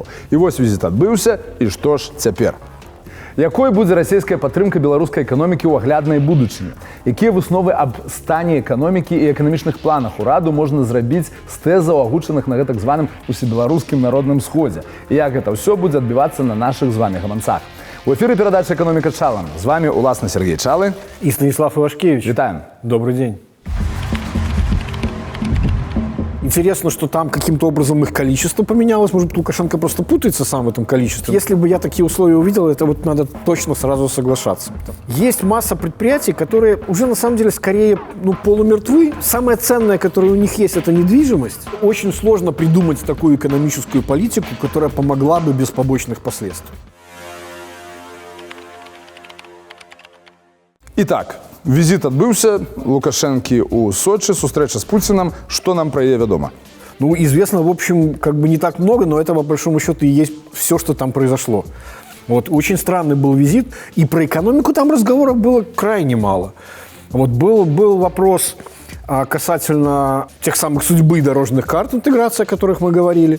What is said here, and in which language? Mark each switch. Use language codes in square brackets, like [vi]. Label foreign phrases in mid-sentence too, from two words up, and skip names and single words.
[be] І вось візіт адбыўся, і што ж цяпер? Якой будзе расійская падтрымка беларускай эканомікі ў агляднай будучыні? Якія высновы аб стане эканомікі і эканамічных планах ураду можна зрабіць з тэзаў, агучаных на гэтак званым усебеларускім народным сходзе? І як гэта ўсё будзе адбівацца на нашых з вамі гаманцах? У эфіры перадача «Экономика Чала». З вами уласна Сергей Чалы [ru] и Станислав Ивашкевич. [be] Витаем. [ru] Добрый день. Интересно, что там каким-то образом их количество поменялось. Может, Лукашенко просто путается сам в этом количестве. Если бы я такие условия увидел, это вот надо точно сразу соглашаться. Есть масса предприятий, которые уже на самом деле скорее полумертвы. Самое ценное, которое у них есть, это недвижимость. Очень сложно придумать такую экономическую политику, которая помогла бы без побочных последствий. Итак, визит [be] адбыўся Лукашэнкі ў Сочи, сустрэча с Путиным. [ru] Что нам [be] про яе вядома? [ru] Известно, в общем, не так много, но это, по большому счету, и есть все, что там произошло. Очень странный был визит, и про экономику там разговоров было крайне мало. Был вопрос касательно тех самых судьбы дорожных карт, интеграции, о которых мы говорили.